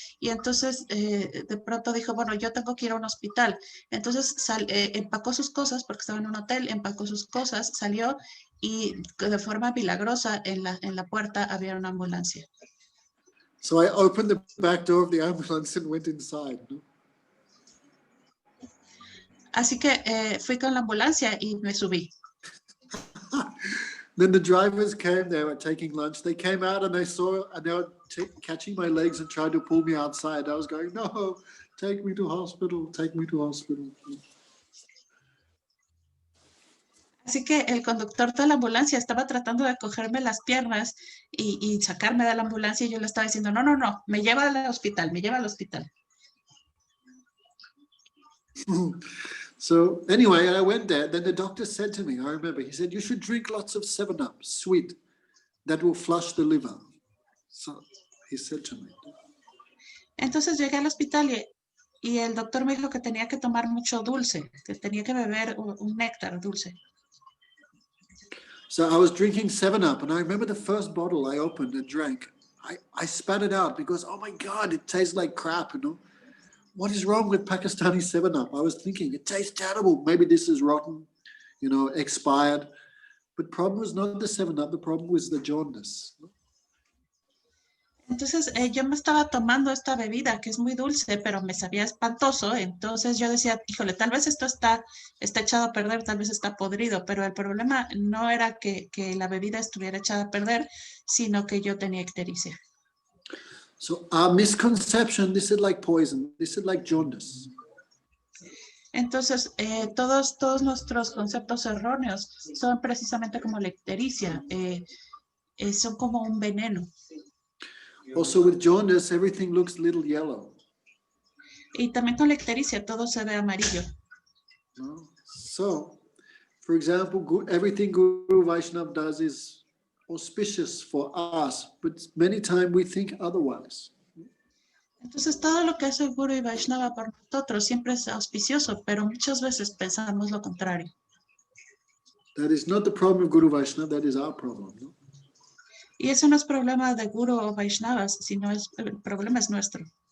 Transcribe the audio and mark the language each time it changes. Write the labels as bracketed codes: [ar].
[es] Y entonces de pronto dijo, bueno, yo tengo que ir a un hospital. Entonces empacó sus cosas, porque estaba en un hotel, empacó sus cosas, salió y de forma milagrosa en la puerta había una ambulancia. [en] So I opened the back door of the ambulance and went inside. No? [es] Así que fui con la ambulancia y me subí. [en] Then the drivers came, they were taking lunch. They came out and they saw, and they were catching my legs and trying to pull me outside. I was going, no, take me to hospital, take me to hospital. [es] Así que el conductor de la ambulancia estaba tratando de cogerme las piernas y sacarme de la ambulancia y yo le estaba diciendo, no, no, no, me lleva al hospital, me lleva al hospital. [en] So anyway, I went there. Then the doctor said to me, I remember, he said, you should drink lots of 7-Up, sweet, that will flush the liver. So he said to me. [es] Entonces llegué al hospital y el doctor me dijo que tenía que tomar mucho dulce, que tenía que beber un néctar dulce. [en] So I was drinking 7-Up, and I remember the first bottle I opened and drank. I spat it out because, oh my God, it tastes like crap, you know. What is wrong with Pakistani 7-Up? I was thinking, it tastes terrible. Maybe this is rotten, you know, expired. But problem was not the 7-Up, the problem was the jaundice. [es] Entonces yo me estaba tomando esta bebida que es muy dulce, pero me sabía espantoso. Entonces yo decía, híjole, tal vez esto está echado a perder, tal vez está podrido. Pero el problema no era que la bebida estuviera echada a perder, sino que yo tenía ictericia. [en] So our misconception, this is like poison, this is like jaundice. [es] Entonces, todos nuestros conceptos erróneos son precisamente como la ictericia, son como un veneno. [en] Also with jaundice, everything looks a little yellow. [es] Y también con la ictericia todo se ve amarillo. [en] No? So, for example, everything Guru Vaishnav does is auspicious for us, but many times we think otherwise. [es] Entonces, todo lo que hace el Guru y Vaishnava por nosotros siempre es auspicioso, pero muchas veces pensamos lo contrario. [en] That is not the problem of Guru Vaishnava, that is our problem. No? [es] Y eso no es problema de Guru o Vaishnavas, sino el problema es nuestro.